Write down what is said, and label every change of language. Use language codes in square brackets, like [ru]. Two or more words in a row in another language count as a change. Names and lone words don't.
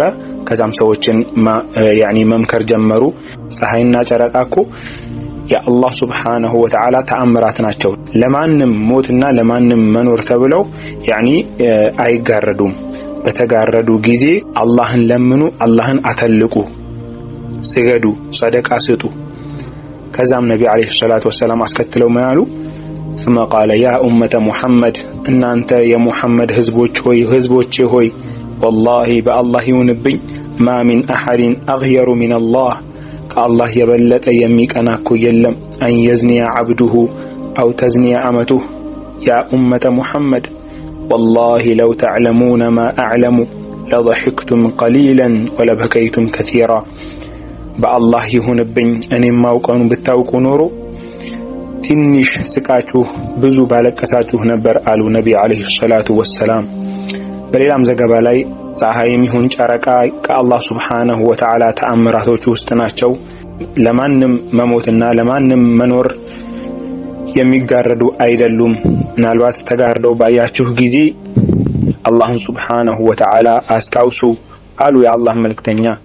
[am] ከዛም ሰዎችን ያኒ መምከር ጀመሩ። ፀሐይና ጨረቃ እኮ የአላህ [ar] سبحانه وتعالى [am] ተአምራት ናቸው። ለማንም ሞትና ለማንም መኖር ተብለው ያኒ አይጋረዱም። በተጋረዱ ጊዜ አላህን ለምኑ፣ አላህን አተልቁ፣ ስገዱ፣ ሰደቃ ስጡ። ከዛም ነቢ [ar] عليه الصلاة والسلام [am] አስከትለው ምን አሉ? [ar] ثم قال يا أمة محمد [am] እናንተ የሙሐመድ ህዝቦቼ ሆይ [ar] والله [am] በአላህ ይሁንብኝ [ar] ما من أحد أغير من الله [am] ከአላህ የበለጠ የሚቀና እኮ የለም [ar] أن يزني عبده أو تزني أمته يا أمة محمد والله لو تعلمون ما أعلم لضحكتم قليلا ولبكيتم كثيرا [am] በአላህ ይሁንብኝ እኔም ማውቀውን ብታውቁ ኖሮ ትንሽ ስቃችሁ ብዙ ባለቀሳችሁ ነበር አሉ ነቢ [ar] عليه الصلاة والسلام። [am] በሌላም ዘገባ ላይ ፀሐይም ይሁን ጨረቃ ከአላህ [ar] سبحانه وتعالى [am] ተአምራቶች ውስጥ ናቸው። ለማንም መሞትና ለማንም መኖር የሚጋረዱ አይደሉም። ምናልባት ተጋርደው ባያችሁ ጊዜ አላህን [ar] سبحانه وتعالى [am] አስታውሱ አሉ የአላህ መልእክተኛ።